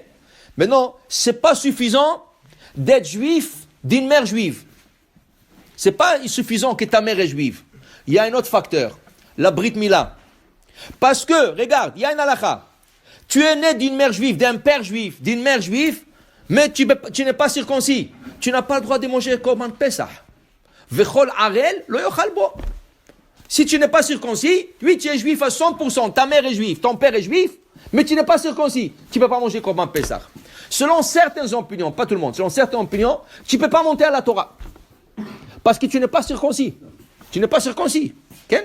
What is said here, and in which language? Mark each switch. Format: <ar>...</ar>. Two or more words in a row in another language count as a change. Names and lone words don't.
<fr>Maintenant, c'est pas suffisant d'être juif d'une mère juive. C'est pas suffisant que ta mère est juive. Il y a un autre facteur, la</fr> <he>ברית מילה.</he> <fr>Parce que, regarde, il y a une halakha. Tu es né d'une mère juive, d'un père juif, d'une mère juive, mais tu n'es pas circoncis. Tu n'as pas le droit de manger le</fr> <he>קרבן פסח. וכל ערל לא יאכל בו.</he> <fr>Si tu n'es pas circoncis, oui, tu es juif à 100%, ta mère est juive, ton père est juif, mais tu n'es pas circoncis. Tu ne peux pas manger</fr> <he>קרבן פסח.</he> <fr>Selon certaines opinions, pas tout le monde, selon certaines opinions, tu ne peux pas monter à la Torah. Parce que tu n'es pas circoncis. Tu n'es pas circoncis. Okay?</fr>